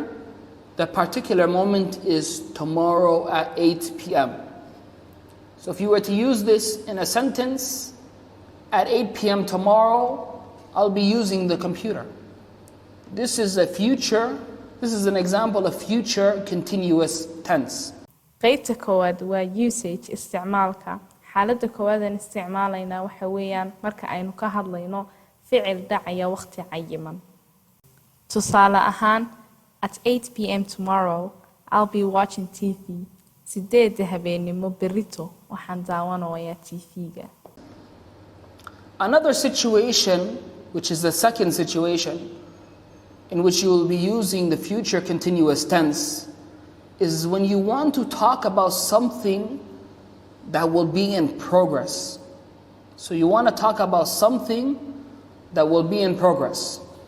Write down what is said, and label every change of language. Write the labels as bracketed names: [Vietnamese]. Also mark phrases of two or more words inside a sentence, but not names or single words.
[English] The particular moment is tomorrow at 8 p.m. So if you were to use this in a sentence, at 8 p.m. tomorrow, I'll be using the computer. This is an example of future continuous tense. [Somali] qaybta koowaad waa usage isticmaalka. xaaladda koowaad aan isticmaalayna waxa weeyaan marka aynu ka hadlayno ficil dhacaya waqti cayiman. Tusaale ahaan, [English] at 8 p.m. tomorrow, I'll be watching TV. [Somali] 8 habeenimo berrito waxaan daawanayaa TV-ga. [English] Another situation, which is the second situation, in which you will be using the future continuous tense, is when you want to talk about something that will be in progress. So you want to talk about something that will be in progress.